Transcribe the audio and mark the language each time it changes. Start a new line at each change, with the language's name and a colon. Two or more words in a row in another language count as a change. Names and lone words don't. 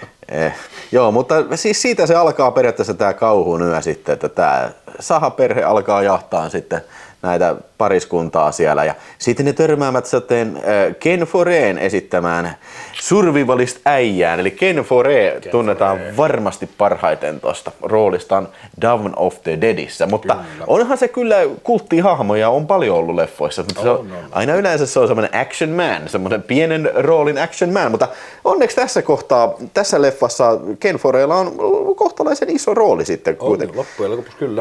Finnish: Joo, mutta siis siitä se alkaa periaatteessa tää kauhun yö sitten, että tää sahaperhe alkaa jahtaa sitten näitä pariskuntaa siellä ja sitten ne törmäävät sitten Ken Foreen esittämään survivalist äijään, eli Ken Foree tunnetaan varmasti parhaiten tuosta roolistaan Dawn of the Deadissä, mutta onhan se kyllä kulttihahmoja, on paljon ollut leffoissa, mutta aina yleensä se on semmoinen
English: action man,
Finnish: semmoinen pienen roolin
English: action man,
Finnish: mutta onneksi tässä leffassa Ken Foreella on kohtalaisen iso rooli sitten kuitenkin. Loppujen lopuksi kyllä.